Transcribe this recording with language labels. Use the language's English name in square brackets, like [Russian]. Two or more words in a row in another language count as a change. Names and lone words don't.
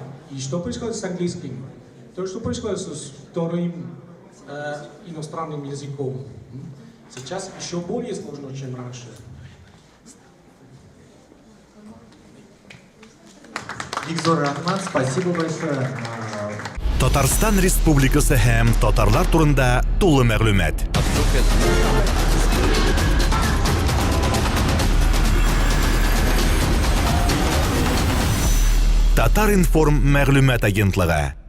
[Russian] И что происходит с английским? То, что происходит с вторым иностранным языком. Сейчас еще более сложно, чем раньше. Виктор Рахмат, спасибо большое. [Tatar] Татарстан Республикасы һәм татарлар турында тулы мәгълүмат. Татар информ мәгълүмат агентлыгы.